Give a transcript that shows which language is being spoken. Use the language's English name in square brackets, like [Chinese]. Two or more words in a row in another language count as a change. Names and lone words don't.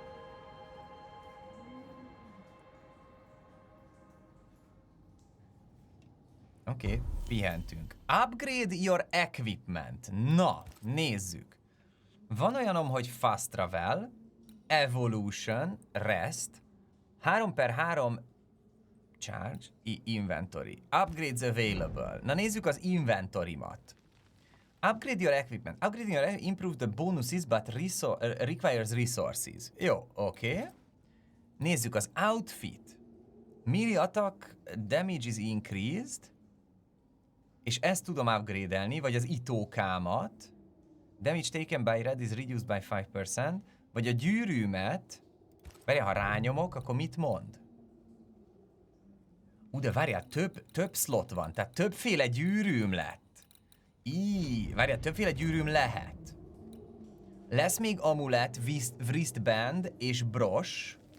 [Hungarian] Oké, pihentünk. [English] Upgrade your equipment. Na, [Hungarian] nézzük. Van olyanom, hogy [English] fast travel, evolution, rest, 3x3 charge, inventory. Upgrades available. [Hungarian] Na nézzük az inventorimat. [English] Upgrade your equipment. Upgrading your improve the bonuses, but requires resources. [Hungarian] Jó, oké. Nézzük az outfit. [English] Melee attack damage is increased. [Hungarian] És ezt tudom upgrade-elni, vagy az itókámat. [English] Damage taken by red is reduced by 5%. [Hungarian] Vagy a gyűrűmet. Várjál, ha rányomok, akkor mit mond? De várjál, több slot van, tehát többféle gyűrűm lett. Várjál, többféle gyűrűm lehet. Lesz még [English] amulet, wristband [Hungarian] és bros.